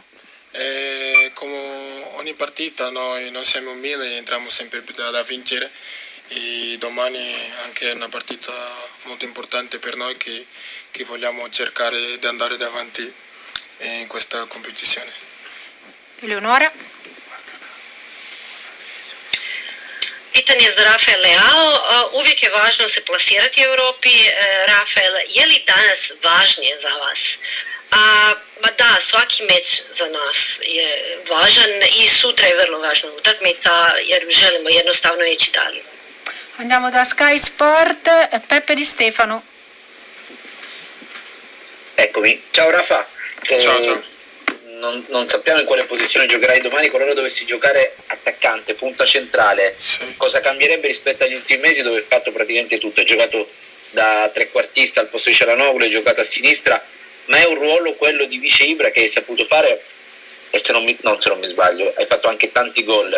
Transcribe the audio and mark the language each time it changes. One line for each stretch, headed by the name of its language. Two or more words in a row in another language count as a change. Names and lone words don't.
Italian: Come ogni partita noi non siamo un Milan e entriamo sempre da vincere e domani anche è una partita molto importante per noi che vogliamo cercare di andare davanti in questa competizione. Eleonora?
Croatian: Pitanje za Rafael Leao. Uvijek je važno se plasirati u Europi. Rafael, je li danas važnije za vas? Ma da, svaki meč za nas je važan i sutra je vrlo važna utakmica jer želimo jednostavno ići dalje.
Italian: Andiamo da Sky Sport, Peppe Di Stefano. Eccomi, ciao Rafa. Ciao. Non sappiamo in quale posizione giocherai domani, qualora dovessi giocare attaccante, punta centrale. Sì. Cosa cambierebbe rispetto agli ultimi mesi dove hai fatto praticamente tutto? Hai giocato da trequartista al posto di Cialanoglu, hai giocato a sinistra, ma è un ruolo quello di vice Ibra che hai saputo fare e se non mi sbaglio, hai fatto anche tanti gol.